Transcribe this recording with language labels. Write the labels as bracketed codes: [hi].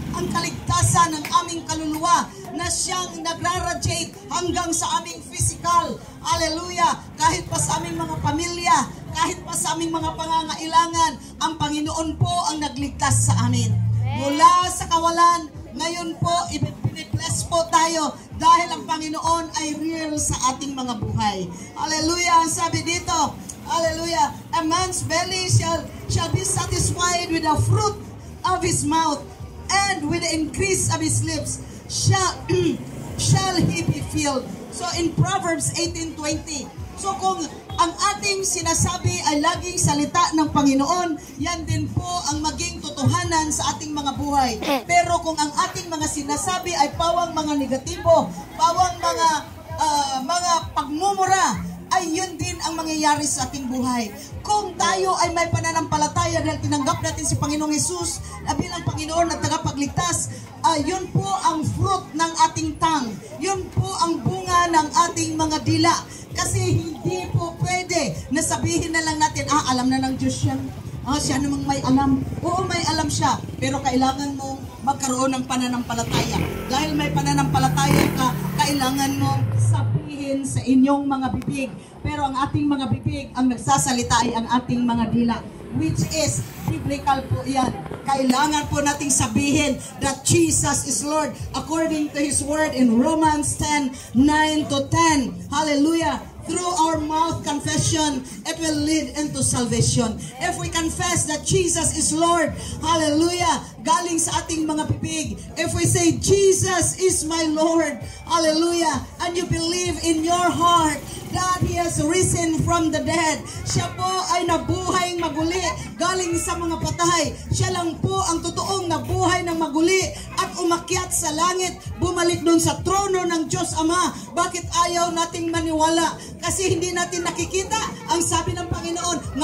[tl] Ang kaligtasan ng aming kaluluwa na siyang nagraradiate hanggang sa aming physical. Hallelujah! Kahit pa sa aming mga pamilya, kahit pa sa aming mga pangangailangan, ang Panginoon po ang nagligtas sa amin. Mula sa kawalan, ngayon po, i-bless po tayo dahil ang Panginoon ay real sa ating mga buhay. [en] Hallelujah! Ang sabi dito, hallelujah, a man's belly shall be satisfied with the fruit of his mouth, and with the increase of his lips shall he be filled. [tl] So in Proverbs 18:20, so kung ang ating sinasabi ay laging salita ng Panginoon, yan din po ang maging totohanan sa ating mga buhay. Pero kung ang ating mga sinasabi ay pawang mga negatibo, pawang mga pagmumura, ay yun din ang mangyayari sa ating buhay. Kung tayo ay may pananampalataya dahil tinanggap natin si Panginoong Jesus na bilang Panginoon at tagapagligtas, yun po ang fruit ng ating tongue. Yun po ang bunga ng ating mga dila. Kasi hindi po pwede na sabihin na lang natin, alam na ng Diyos yan. Siya namang may alam. Oo, may alam siya. Pero kailangan mo magkaroon ng pananampalataya. Dahil may pananampalataya ka, kailangan mo sabihin sa inyong mga bibig. Pero ang ating mga bibig, ang nagsasalita ay ang ating mga dila. [en] Which is, biblical po yan. Kailangan po nating sabihin that Jesus is Lord according to His word in Romans 10:9-10. Hallelujah! through our mouth confession, it will lead into salvation. If we confess that Jesus is Lord, hallelujah, galing sa ating mga bibig. If we say, Jesus is my Lord, hallelujah, and you believe in your heart that He has risen from the dead. [tl] Siya po ay nabuhay maguli galing sa mga patay. Siya lang po ang totoong nabuhay ng maguli at umakyat sa langit, bumalik doon sa trono ng Diyos Ama. Bakit ayaw nating maniwala? Kasi hindi natin nakikita ang sabi ng Panginoon.